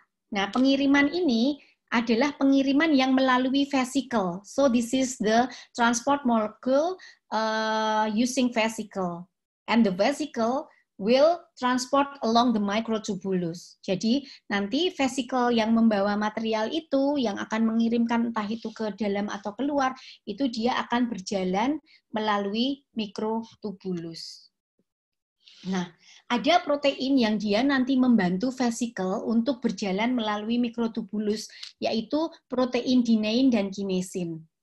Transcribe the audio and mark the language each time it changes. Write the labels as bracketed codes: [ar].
[id] Nah, pengiriman ini adalah pengiriman yang melalui vesicle. [en] So this is the transport molecule using vesicle, and the vesicle will transport along the microtubulus. [id] Jadi nanti vesicle yang membawa material itu, yang akan mengirimkan entah itu ke dalam atau keluar, itu dia akan berjalan melalui mikrotubulus. Nah, ada protein yang dia nanti membantu vesicle untuk berjalan melalui mikrotubulus, yaitu protein dinein dan kinesin.